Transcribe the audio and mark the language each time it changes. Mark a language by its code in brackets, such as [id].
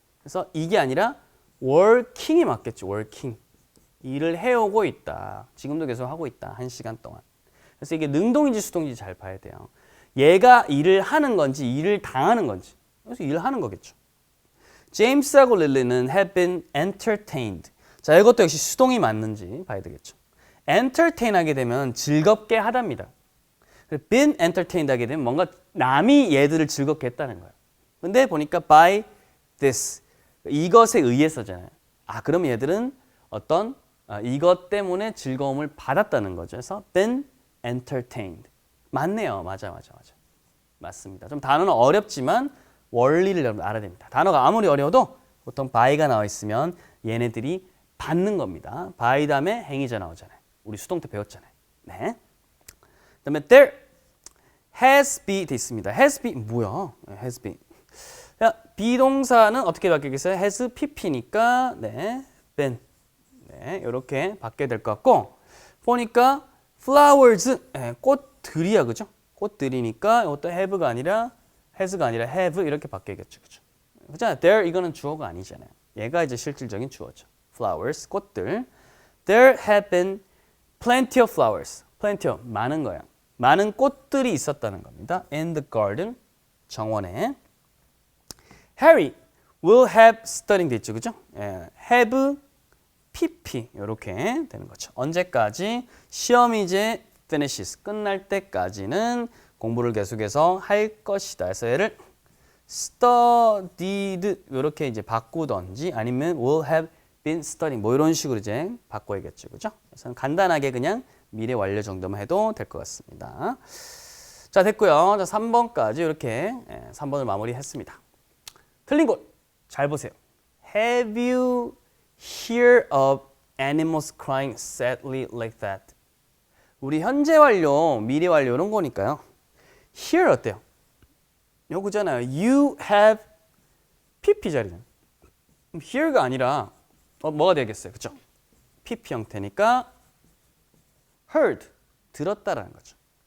[ko] 그래서 이게 아니라 working이 맞겠죠. working. 일을 해오고 있다. 지금도 계속 하고 있다. 1시간 동안. 그래서 이게 능동인지 수동인지 잘 봐야 돼요. 얘가 일을 하는 건지 일을 당하는 건지. 그래서 일을 하는 거겠죠. 제임스하고 릴리는 [en] have been entertained. [ko] 자, 이것도 역시 수동이 맞는지 봐야 되겠죠. entertain 하게 되면 즐겁게 하답니다. [en] been entertained [ko] 하게 되면 뭔가 남이 얘들을 즐겁게 했다는 거예요. 근데 보니까 by this. 이것에 의해서잖아요. 아, 그럼 얘들은 어떤 이것 때문에 즐거움을 받았다는 거죠. 그래서 [en] been entertained. [ko] 맞네요. 맞아. 맞습니다. 좀 단어는 어렵지만 원리를 여러분 알아야 됩니다. 단어가 아무리 어려워도 보통 by가 나와 있으면 얘네들이 받는 겁니다. by 다음에 행위자 나오잖아요. 우리 수동 때 배웠잖아요. 네. 그다음에 [en] there has been [ko] 돼 있습니다. [en] has been [ko] 뭐야? [en] has been. [ko] 비동사는 어떻게 바뀌겠어요? has pp니까 네, been. 네, 이렇게 바뀌게 될 것 같고 보니까 flowers 네, 꽃들이야, 그죠? 꽃들이니까 이것도 have가 아니라 has가 아니라 have 이렇게 바뀌겠죠, 그죠? 그잖아요. there 이거는 주어가 아니잖아요. 얘가 이제 실질적인 주어죠. flowers 꽃들. [en] There have been plenty of flowers. [ko] plenty of 많은 거야. 많은 꽃들이 있었다는 겁니다. [en] in the garden [ko] 정원에. [en] Harry will have studying [ko] 돼 있죠, 그죠? 예, have pp 이렇게 되는 거죠. 언제까지? 시험이 이제 finishes 끝날 때까지는 공부를 계속해서 할 것이다. 그래서 얘를 studied 이렇게 이제 바꾸던지 아니면 [en] will have been studying [ko] 뭐 이런 식으로 이제 바꿔야겠죠, 그죠? 그래서 간단하게 그냥 미래 완료 정도만 해도 될 것 같습니다. 자, 됐고요. 자, 3번까지 이렇게 3번을 마무리했습니다. 틀린 곳 잘 보세요. [en] Have you heard of animals crying sadly like that? [ko] 우리 현재 완료, 미래 완료 이런 거니까요. Hear 어때요? 요거잖아요. [en] You have PP [ko] 자리는. Hear가 아니라 뭐가 되겠어요? 그죠? PP 형태니까 heard, 들었다라는 거죠.